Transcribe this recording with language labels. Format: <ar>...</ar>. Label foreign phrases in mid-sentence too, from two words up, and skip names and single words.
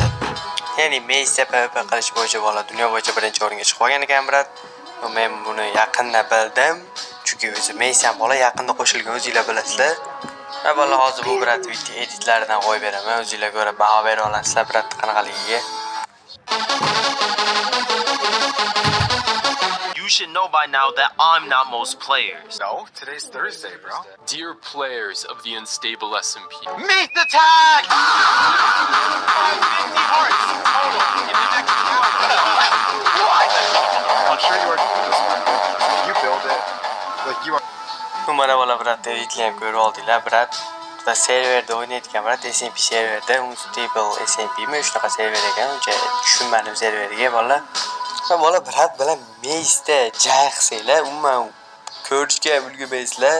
<uz>Ya'ni Mace'da PvP qilish bo'yicha bolalar dunyo bo'yicha birinchi o'ringa chiqib olgan ekan brat. Men buni yaqinda bildim. Chunki o'zi Mace ham bola yaqinda qo'shilgan, o'zingizlar bilasizlar. Va bolalar, hozir bu brat video editlaridan qo'yib beraman. O'zingizlar ko'rib baho bera olasizlar brat qanaqaligiga.</uz> <en>You should know by now that I'm not most players. No, today's Thursday, bro. Dear players of the unstable SMP, Meet the tag! 50 hearts total in the next hour. I'm sure you are this one. You build it. Like you are.</en> <uz>Mana bola brat editni ham ko'rib oldinglar brat. Va serverda o'ynayotgan brat SMP serverda unstable SMP mi shunaqa server ekan, uncha tushunmadim serveriga bolalar. Va bola brat bilan Mace'da jay qilsanglar, umuman ko'rishga ulgurmaysizlar.</uz>